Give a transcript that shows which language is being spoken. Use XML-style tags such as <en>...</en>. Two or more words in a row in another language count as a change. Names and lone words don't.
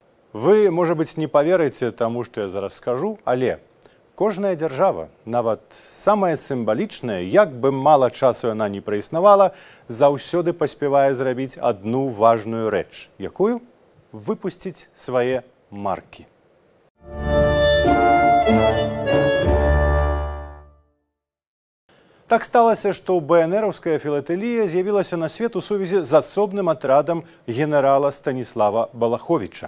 <ru>Вы, может быть, не поверите тому, что</ru> <be>я зараз скажу, але кожная держава, нават самая сімвалічная, як бы мало часу яна не праіснавала, заўсёды паспявае зрабіць одну важную рэч, якую выпусціць свае маркі. Так сталася, што БНРаўская філатэлія з'явілася на свет у сувязі з асобным атрадам генерала Станіслава Балаховіча.</be>